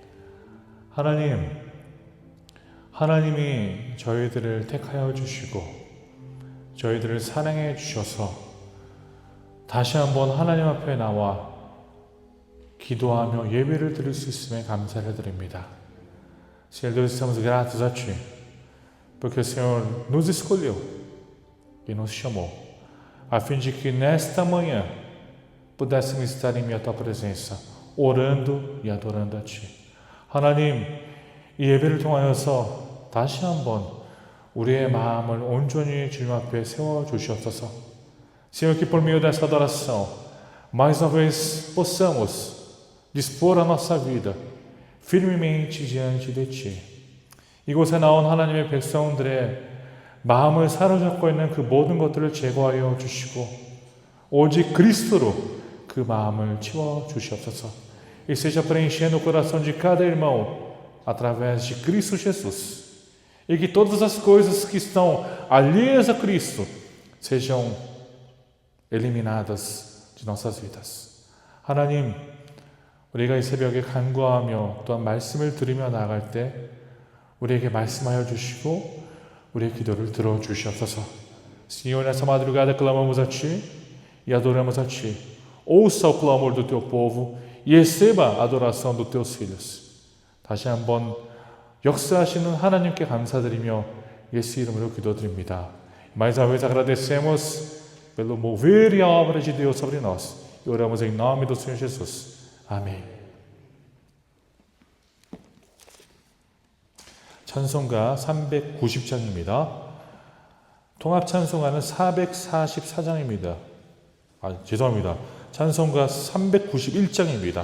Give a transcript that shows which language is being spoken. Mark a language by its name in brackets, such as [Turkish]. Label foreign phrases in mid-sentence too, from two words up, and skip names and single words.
[Korean] 하나님이 저희들을 택하여 주시고 저희들을 사랑해 주셔서 다시 한번 하나님 앞에 나와 기도하며 예배를 드릴 수 있음에 감사를 드립니다. [Portuguese] Senhor Deus, estamos gratos a Ti, porque o Senhor nos escolheu e nos chamou, a fim de que nesta manhã pudéssemos estar em Tua presença, orando e adorando a Ti. [Korean] 하나님, 이 예배를 통하여서 다시 한번 우리의 마음을 온전히 주님 앞에 세워주시옵소서. [Portuguese] Senhor, que por meio dessa adoração, mais uma vez possamos dispor a nossa vida firmemente diante de Ti. [Korean] 이곳에 나온 하나님의 백성들의 마음을 사로잡고 있는 그 모든 것들을 제거하여 주시고 오직 그리스도로 그 마음을 채워 주시옵소서. [Portuguese] E seja preenchendo o coração de cada irmão através de Cristo Jesus. E que todas as coisas que estão alheias a Cristo sejam eliminadas de nossas vidas. [Korean] 하나님, 우리가 이 새벽에 간구하며 또한 말씀을 들으며 나아갈 때 우리에게 말씀하여 주시고 우리의 기도를 들어주시옵소서. [Portuguese] Senhor, nessa madrugada clamamos a Ti e adoramos a Ti. Ouça o clamor do Teu povo e receba a adoração dos Teus filhos. [Korean] 다시 한번 역사하시는 하나님께 감사드리며 예수 이름으로 기도드립니다. [Portuguese] Mais uma vez agradecemos pelo mover e a obra de Deus sobre nós. E oramos em nome do Senhor Jesus. [Korean] 아멘. 찬송가 390장입니다. 통합 찬송가는 444장입니다. 죄송합니다. 찬송가 391장입니다.